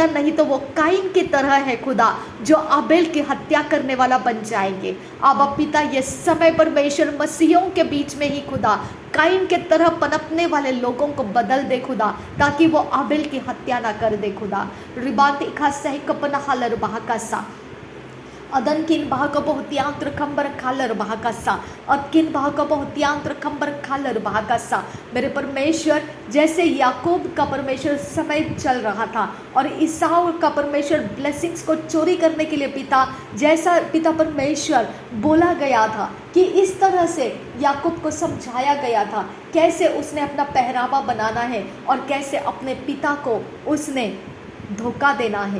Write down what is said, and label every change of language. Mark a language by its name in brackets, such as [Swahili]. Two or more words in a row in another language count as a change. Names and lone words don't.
[Hindi] नहीं तो वो काइन की तरह है खुदा, जो आबेल की हत्या करने वाला बन जाएंगे। अब पिता, ये समय परमेश्वर मसीहियों के बीच में ही खुदा काइन के तरह पनपने वाले लोगों को बदल दे खुदा, ताकि वो आबेल की हत्या ना कर दे खुदा। रिबाती खा सही कपना हालर बहाकासा अदन किन बहाका बहुतियांत्र खंबर खालर बहाकासा अदकिन बहाका बहुतियांत्र खंबर खालर बहाकासा। मेरे परमेश्वर, जैसे याकूब का परमेश्वर समय चल रहा था और ईसाऊ का परमेश्वर ब्लेसिंग्स को चोरी करने के लिए पिता, जैसा पिता परमेश्वर बोला गया था कि इस तरह से याकूब को समझाया गया था कैसे उसने अपना पहरावा बनाना है और कैसे अपने पिता को उसने धोखा देना है।